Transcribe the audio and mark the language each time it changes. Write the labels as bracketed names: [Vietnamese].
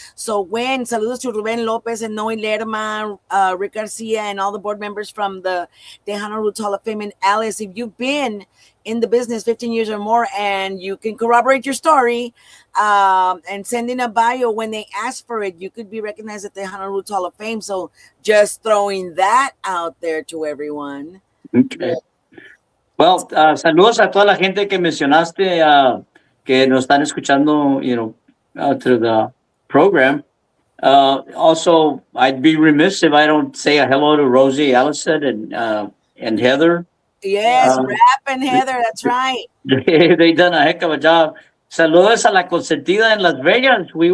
[English] So when, saludos to Ruben Lopez and Noe Lerma, Rick Garcia, and all the board members from the Tejano Roots Hall of Fame, and Alice, if you've been in the business 15 years or more and you can corroborate your story and send in a bio when they ask for it, you could be recognized at the Tejano Roots Hall of Fame. So just throwing that out there to everyone. Okay. [Spanish] Well, saludos a toda la gente que mencionaste que nos están escuchando, [English] through the program. Also, I'd be remiss if I don't say a hello to Rosie, Allison, and Heather. Yes, Rap and Heather, that's right. They done a heck of a job. [Spanish] Saludos a la consentida en Las Vegas.